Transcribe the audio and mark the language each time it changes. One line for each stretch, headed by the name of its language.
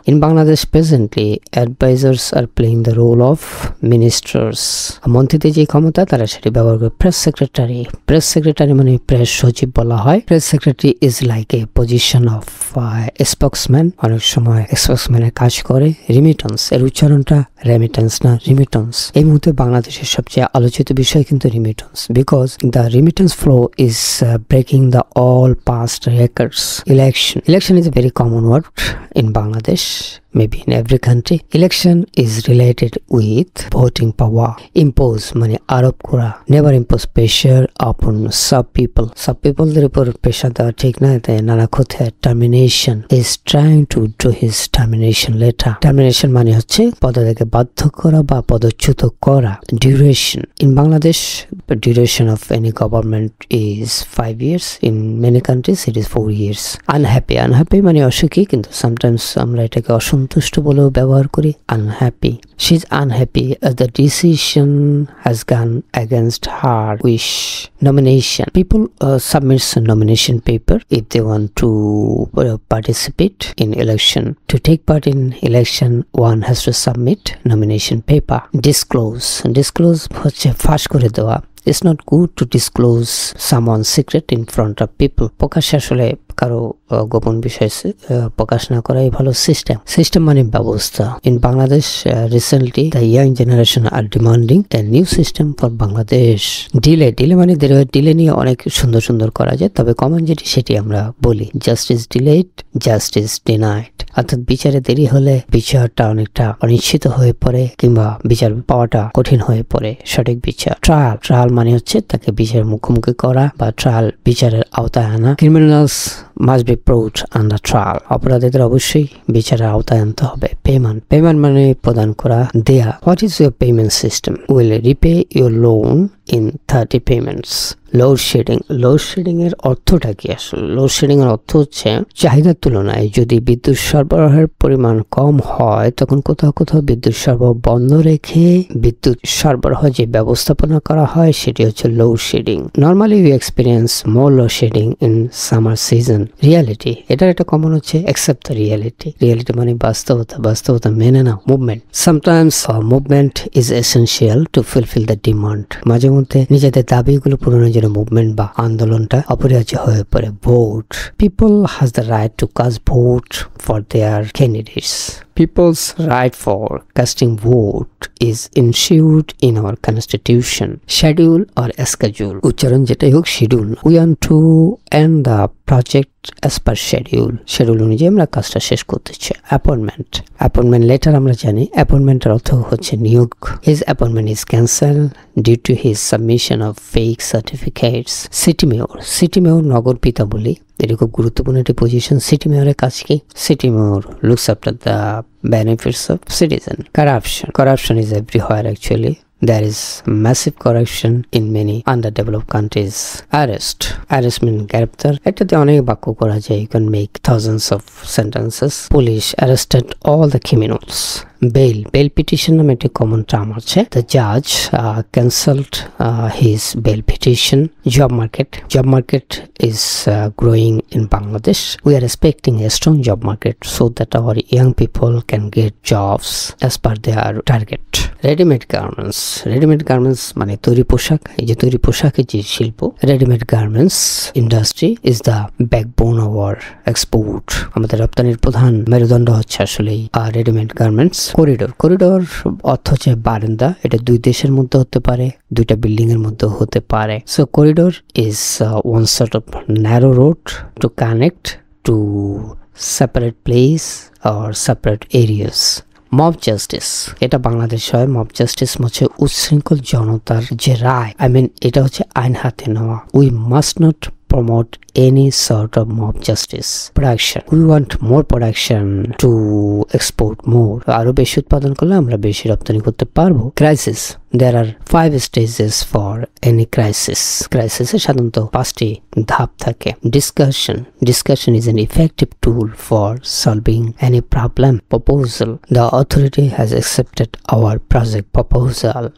English: In Bangladesh presently advisors are playing the role of ministers.
Bangla: মন্ত্রীদের যে ক্ষমতা তারা সেটি ব্যবহার করে। প্রেস সেক্রেটারি মানে প্রেস সচিব বলা হয়।
English: press secretary is like a position of spokesman,
Bangla: অনেক সময় স্পোকসম্যানের কাজ করে। রিমিটেন্স, এর উচ্চারণটা রেমিটেন্স না রিমিটেন্স। এই মুহূর্তে বাংলাদেশের সবচেয়ে আলোচিত বিষয় কিন্তু remittance,
English: Because the remittance flow is breaking the all past records. Election is a very common word in Bangladesh, maybe in every country. Election is related with voting power. Impose
Bangla: মানে আরোপ করা,
English: never impose pressure upon sub people.
Bangla: Sub people দের উপর pressure দেওয়া ঠিক না, তাই নানা ক্ষতি।
English: termination is trying to withdraw his termination letter.
Bangla: termination মানে হচ্ছে পদত্যাগে বাধ্য করা বা পদচ্যুত করা।
English: duration in Bangladesh, the duration of any government is 5 years. In many countries it is 4 years.
Bangla: unhappy মানে অসুখী, কিন্তু sometimes আমরা এটাকে অসন্তুষ্ট বলেও ব্যবহার করি।
English: unhappy, she is unhappy as the decision has gone against her wish. nomination, people submit a nomination paper if they want to participate in election. To take part in election, one has to submit nomination paper.
Bangla: disclose হচ্ছে ফাঁস করে দেওয়া।
English: It's not good to disclose someone's secret in front of people.
Bangla: প্রকাশ্যে আসলে কারো গোপন বিষয় প্রকাশ না করাই ভালো। সিস্টেম মানে ব্যবস্থা।
English: In Bangladesh, recently the young generation are demanding a new system for Bangladesh.
Bangla: delay মানে delay নিয়ে অনেক সুন্দর করা যায়, তবে কমন যেটি সেটি আমরা বলি
English: justice delayed, justice denied।
Bangla: অর্থাৎ বিচারে দেরি হলে বিচারটা অনেকটা অনিশ্চিত হয়ে পড়ে কিংবা বিচার পাওয়াটা কঠিন হয়ে পড়ে। সঠিক বিচার। ট্রায়াল মানে হচ্ছে তাকে বিচারের মুখোমুখি করা বা ট্রায়াল বিচারের আওতায় আনা।
English: criminals must be brought under trial.
Bangla: অপরাধীদের অবশ্যই বিচারের আওতায় আনতে হবে। পেমেন্ট মানে প্রদান করা, দেয়া।
English: What is your payment system? Will repay your loan in 30 payments.
Bangla: Load shedding এর অর্থটা কি আসলে? লোডশেডিং এর অর্থ হচ্ছে চাহিদার তুলনায় যদি বিদ্যুৎ সরবরাহের পরিমাণ কম হয় তখন কোথাও বিদ্যুৎ সরবরাহ বন্ধ রেখে বিদ্যুৎ সরবরাহ যে ব্যবস্থাপনা করা হয় সেটি হচ্ছে load shedding.
English: Normally we experience more load shedding in summer season.
Bangla: Reality, এটার একটা কমন হচ্ছে
English: accept the reality
Bangla: মানে বাস্তবতা মেনে নাও।
English: Movement, sometimes movement is essential to fulfil the demand.
Bangla: মাঝে মধ্যে নিজেদের দাবিগুলো পূরণের জন্য মুভমেন্ট বা আন্দোলনটা অপরিহার্য হয়ে পড়ে।
English: Vote, people has the right to cast vote for their candidates. People's right for casting vote is enshrined in our constitution. Schedule or schedule,
Bangla: উচ্চারণ যেটাই হোক, schedule.
English: We want to end the project as per schedule.
Bangla: Schedule অনুযায়ী আমরা কাজটা শেষ করতে চাই। Appointment letter আমরা জানি। অ্যাপয়েন্টমেন্টের অর্থ হচ্ছে নিয়োগ।
English: His appointment is cancelled due to his submission of fake certificates.
Bangla: City mayor নগর পিতা বলি, এটি খুব গুরুত্বপূর্ণ একটি পজিশন। সিটি মেয়রের কাজ কি?
English: City mayor looks after the benefits of citizen. Corruption is everywhere actually. There is massive corruption in many underdeveloped countries. Arrest means
Bangla: গ্রেপ্তার। এটাতে অনেক বাক্য করা যায়।
English: You can make thousands of sentences. Police arrested all the criminals.
Bangla: Bail petition নামে একটি common term আছে।
English: The judge cancelled his bail petition. Job market is growing in Bangladesh. We are expecting a strong job market so that our young people can get jobs as per their target.
Bangla: Readymade garments মানে তৈরি পোশাক। এই যে তৈরি পোশাকের যে শিল্প,
English: Readymade garments industry is the backbone of our export.
Bangla: আমাদের রপ্তানির প্রধান মেরুদণ্ড হচ্ছে আসলেই রেডিমেড গার্মেন্টস। করিডোর অর্থ হচ্ছে বারান্দা। এটা দুই দেশের মধ্যে হতে পারে, দুইটা বিল্ডিং এর মধ্যে হতে পারে।
English: So corridor is one sort of narrow road to connect two separate place or separate areas.
Bangla: Mob justice, এটা বাংলাদেশ হয়। মব জাস্টিস হচ্ছে উচ্ছৃঙ্খল জনতার যে রায়, এটা হচ্ছে আইন হাতে নেওয়া।
English: We must not promote any sort of mob justice. Production, we want more production to export more.
Bangla: আরো বেশি উৎপাদন করলে আমরা বেশি রপ্তানি করতে পারবো।
English: Crisis, there are 5 stages for any crisis.
Bangla: Crisis এ সাধারণত 5টি ধাপ থাকে।
English: Discussion is an effective tool for solving any problem. Proposal, the authority has accepted our project proposal.